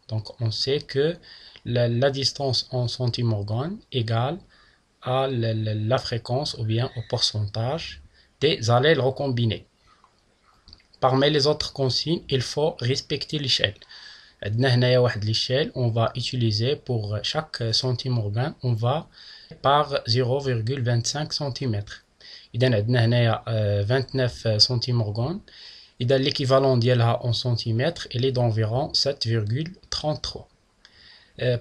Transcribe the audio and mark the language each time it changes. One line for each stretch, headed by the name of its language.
French: Donc on sait que la distance en centimorgane égale à la fréquence ou bien au pourcentage des allèles recombinés. Parmi les autres consignes, il faut respecter l'échelle. L'échelle, on va utiliser pour chaque centimorgane, on va par 0,25 cm.
Arabic: إذا عندنا هنايا 29 centimorganes.
French: إذا l'équivalent ديالها en centimètres, il est d'environ 7,33.